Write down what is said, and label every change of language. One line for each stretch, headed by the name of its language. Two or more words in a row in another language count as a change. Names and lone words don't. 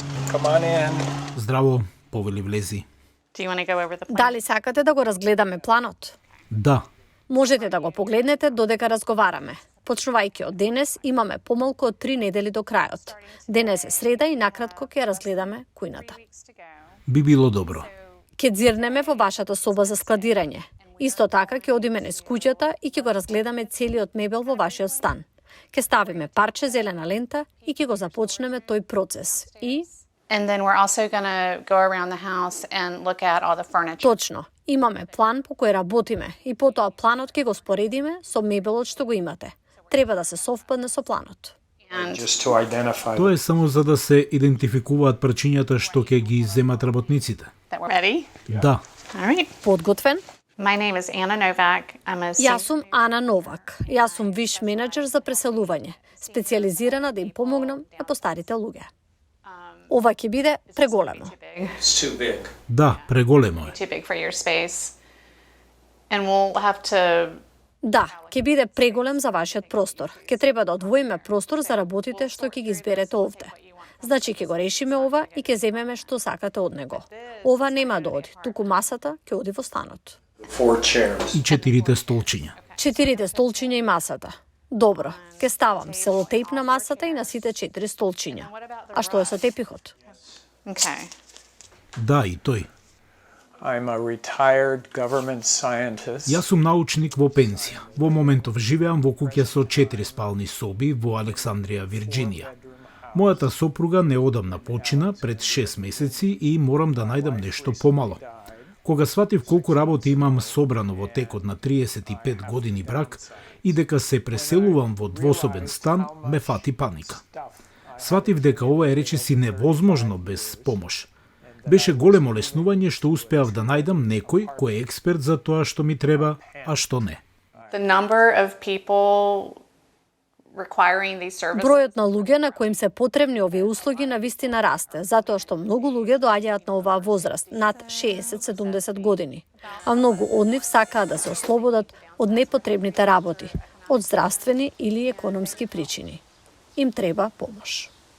English: Come on in.
Macedonian: Здраво, повели влези.
English: Do you want to go over the plan?
Macedonian: Дали сакате да го разгледаме планот? Да, Можете да го погледнете додека разговараме. Почнувајќи од денес, имаме помалку од 3 недели до крајот. Денес е среда и накратко ќе ја разгледаме кујната. би било добро. Ќе дзирнеме во вашата соба за складирање. Исто така ќе одиме низ куќата и ќе го разгледаме целиот мебел во вашиот стан. Ќе ставиме парче зелена лента и ќе го започнеме тој процес. И
English: And then we're also going to go around the house and look at all the furniture.
Macedonian: точно, имаме план по кој работиме и потоа планот ќе го споредиме со мебелот што го имате. Треба да се совпадне со планот.
English: And Just to identify.
Macedonian: Тоа е само за да се идентификуваат причињата што ќе ги земат работниците.
English: that we're ready.
Macedonian: Да,
English: All right.
Macedonian: Подготвен?
English: My name is Anna Novak. I'm a
Macedonian: Јас сум Ана Новак. Јас сум виш менеджер за преселување, специјализирана да им помогнам на постарите луѓе. Ова ќе биде преголемо.
English: It's too big.
Macedonian: да, преголемо е.
English: too big for your space. And we'll have to
Macedonian: Да, ќе биде преголем за вашиот простор. Ќе треба да одвоиме простор за работите што ќе ги изберете овде. Значи ќе го решиме ова и ќе земеме што сакате од него. Ова нема да оди, туку масата ќе оди во станот.
English: 4 chairs.
Macedonian: И 4 столчиња. 4 столчиња и масата. Добро, ќе ставам селотейп на масата и на сите 4 столчиња. А што е со тепихот? Okay. Да, и тој.
English: I'm a retired government scientist.
Macedonian: Јас сум научник во пенсија. Во моментов живеам во куќа со 4 спални соби во Александрија, Вирџинија. Мојата сопруга неодамна почина пред 6 месеци и морам да најдам нешто помало. Кога сватив колку работи имам собрано во текот на 35 години брак и дека се преселувам во двособен стан, ме фати паника. Сватив дека ова е речиси невозможно без помош. Беше големо леснување што успеав да најдам некој кој е експерт за тоа што ми треба, а што не.
English: The number of people requiring these services
Macedonian: Бројот на луѓе на кои им се потребни овие услуги на вистина расте, затоа што многу луѓе доаѓаат на оваа возраст, над 60-70 години. А многу од нив сакаат да се ослободат од непотребните работи, од здравствени или економски причини. Им треба помош.